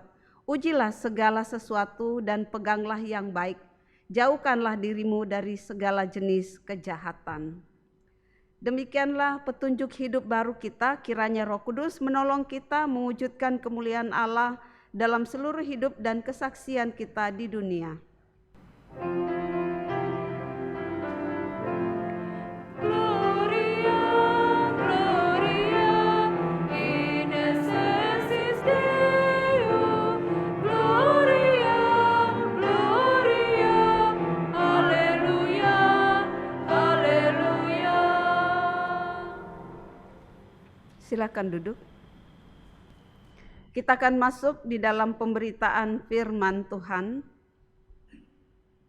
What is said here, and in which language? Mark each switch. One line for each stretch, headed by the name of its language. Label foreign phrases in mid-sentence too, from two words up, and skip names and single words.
Indonesian: Ujilah segala sesuatu dan peganglah yang baik. Jauhkanlah dirimu dari segala jenis kejahatan." Demikianlah petunjuk hidup baru kita, kiranya Roh Kudus menolong kita mewujudkan kemuliaan Allah dalam seluruh hidup dan kesaksian kita di dunia.
Latin: Gloria, Gloria, in excelsis Deo. Gloria, Gloria,
Indonesian: Haleluya, Haleluya. Silakan duduk. Kita akan masuk di dalam pemberitaan firman Tuhan.